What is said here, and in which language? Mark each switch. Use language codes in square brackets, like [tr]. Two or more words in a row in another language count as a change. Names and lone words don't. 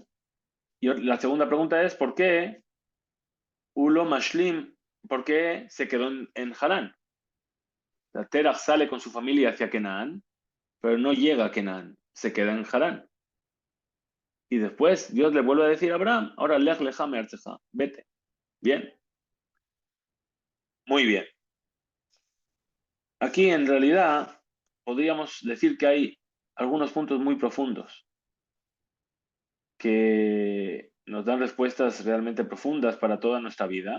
[es] Y la segunda pregunta es, ¿por qué [he] ולא משלים, [es] por qué se quedó en Harán? Terach sale con su familia hacia Canaán, pero no llega a Canaán, se queda en Harán. Y después Dios le vuelve a decir a Abraham, ahora [he] לך לך מארצך, [es] vete. Bien, muy bien. Aquí en realidad podríamos decir que hay algunos puntos muy profundos que nos dan respuestas realmente profundas para toda nuestra vida.